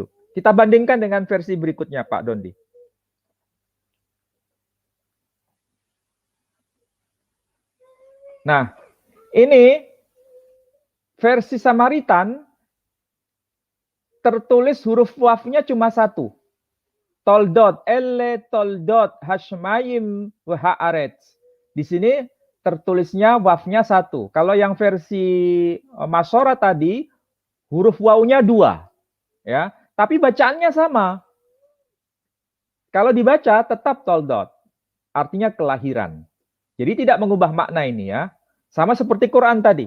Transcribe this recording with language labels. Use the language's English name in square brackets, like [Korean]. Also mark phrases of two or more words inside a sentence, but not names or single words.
[Indonesian] Kita bandingkan dengan versi berikutnya, Pak Dondi. Nah, ini versi Samaritan tertulis huruf wafnya cuma satu. [Hebrew] תולדות תולדות השמים והארץ. [Indonesian] Di sini tertulisnya wafnya satu. Kalau yang versi Masora tadi, huruf wawunya dua. Ya, tapi bacaannya sama. Kalau dibaca tetap toldot. Artinya kelahiran. Jadi tidak mengubah makna ini, ya. Sama seperti Quran tadi.